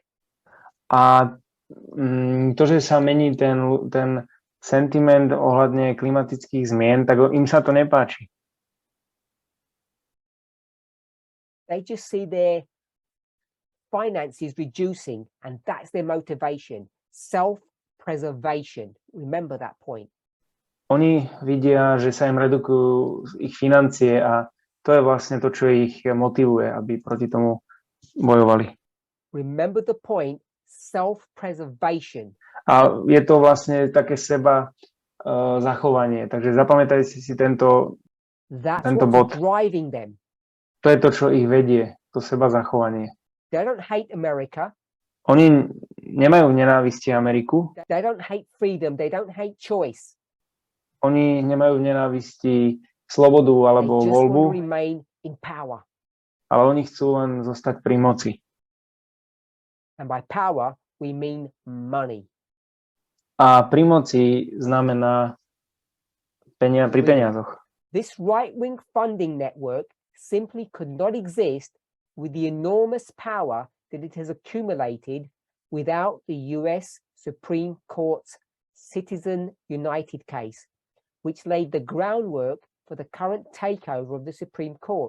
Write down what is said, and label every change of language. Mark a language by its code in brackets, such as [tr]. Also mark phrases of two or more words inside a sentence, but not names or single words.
[sk] A to, že sa mení ten sentiment ohľadne klimatických zmien, tak im sa to nepáči. [en] They just see their finances reducing, and that's their motivation. Self-preservation. Remember that point. [sk] Oni vidia, že sa im redukujú ich financie a to je vlastne to, čo ich motivuje, aby proti tomu bojovali. [en] Remember the point, self-preservation. [sk] A je to vlastne také seba zachovanie. Takže zapamätajte si tento bod. [en] Driving them. [sk] To je to, čo ich vedie, to seba zachovanie. [en] They don't hate America. [sk] Oni nemajú nenávisti Ameriku. [en] They don't hate freedom, they don't hate choice. [sk] Oni nemajú nenávisti slobodu [en] They [sk] alebo [en] just want to [sk] voľbu, [en] remain in power. [sk] ale oni chcú len zostať pri moci. [en] And by power, we mean money. [sk] A pri moci znamená pri peniazoch. [en] This right-wing funding network simply could not exist with the enormous power that it has accumulated without the US Supreme Court's Citizen United case, which laid the groundwork for the current takeover of the Supreme Court.